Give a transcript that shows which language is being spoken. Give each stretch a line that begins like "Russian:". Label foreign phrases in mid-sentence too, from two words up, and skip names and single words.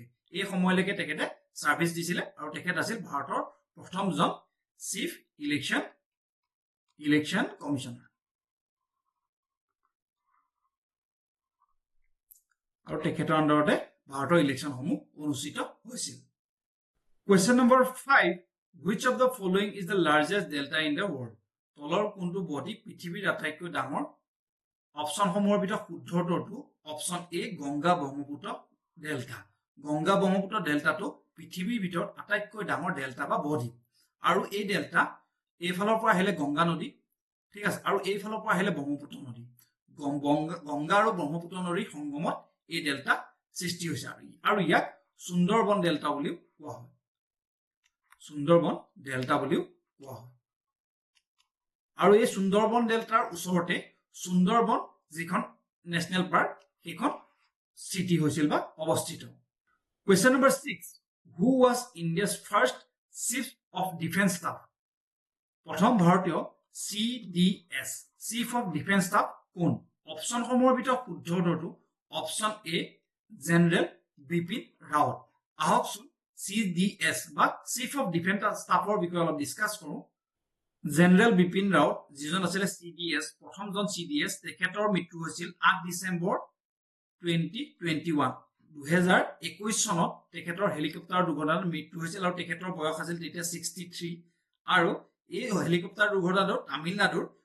Assamese: এই সময়লৈকে তেখেতে ছাৰ্ভিচ দিছিলে আৰু তেখেত আছিল ভাৰতৰ প্ৰথমজন
English: chief election commissioner
Assamese: আৰু তেখেতৰ আণ্ডাৰতে ভাৰতৰ ইলেকশ্যনসমূহ অনুষ্ঠিত হৈছিল।
English: Question number 5. Which of the following is the largest delta in the world?
Assamese: তলৰ কোনটো বডি পৃথিৱীৰ আটাইতকৈ ডাঙৰ? অপশ্যনসমূহৰ ভিতৰত শুদ্ধ উত্তৰটো অপশ্যন এ গংগা ব্ৰহ্মপুত্ৰ ডেল্টা। গংগা ব্ৰহ্মপুত্ৰ ডেল্টাটো পৃথিৱীৰ ভিতৰত আটাইতকৈ ডাঙৰ ডেল্টা বা বডি আৰু এই ডেল্টা এইফালৰ পৰা আহিলে গংগা নদী, ঠিক আছে, আৰু এইফালৰ পৰা আহিলে ব্ৰহ্মপুত্ৰ নদী। গংগা আৰু ব্ৰহ্মপুত্ৰ নদীৰ সংগমত এই ডেল্টা সৃষ্টি হৈছে আৰু ইয়াক সুন্দৰবন ডেল্টা বুলিও কোৱা হয়। আৰু এই সুন্দৰবন ডেল্টাৰ ওচৰতে সুন্দৰবন যিখন
English: national park
Assamese: সেইখন চিটি হৈছিল বা অৱস্থিত।
English: Question number 6. Who was India's first chief of defense staff?
Assamese: প্ৰথম ভাৰতীয় CDS
English: chief of defence staff
Assamese: কোন? অপশ্যনসমূহৰ ভিতৰত শুদ্ধ উত্তৰটো অপশ্যন এ জেনেৰেল বিপিন ৰাৱত। আহকচোন CDS বা
English: chief of defence staffৰ
Assamese: বিষয়ে অলপ ডিসকাস কৰো জেনাৰেল বিপিন ৰাও যিজন আছিল CDS প্ৰথমজন CDS তেখেতৰ মৃত্যু হৈছিল 8 ডিসেম্বৰ 2021 2021 চনত তেখেতৰ হেলিকপ্টাৰ দুৰ্ঘটনাত মৃত্যু হৈছিল আৰু তেখেতৰ বয়স আছিল তেতিয়া 63 আৰু এই হেলিকপ্টাৰ দুৰ্ঘটনাত তামিলনাডুৰ